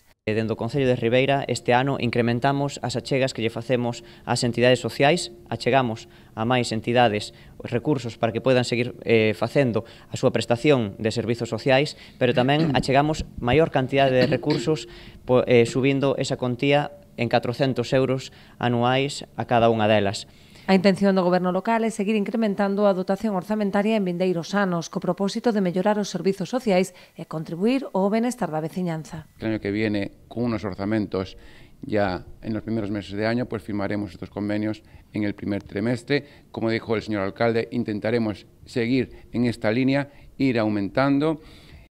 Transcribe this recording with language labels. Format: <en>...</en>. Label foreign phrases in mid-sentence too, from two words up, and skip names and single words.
<gl>Dende o Concello de Ribeira, este ano incrementamos as achegas que lle facemos ás entidades sociais, achegamos a máis entidades os recursos para que poidan seguir facendo a súa prestación de servizos sociais, pero tamén achegamos maior cantidade de recursos subindo esa contía en 400 euros anuais a cada unha delas. A intención do Goberno local é seguir incrementando a dotación orzamentaria en vindeiros anos, co propósito de mellorar os servizos sociais e contribuir ao benestar da veciñanza.</gl> <es>El año que viene, con unos orzamentos ya en los primeros meses de año, pues firmaremos estos convenios en el primer trimestre. Como dijo el señor alcalde, intentaremos seguir en esta línea, ir aumentando</es>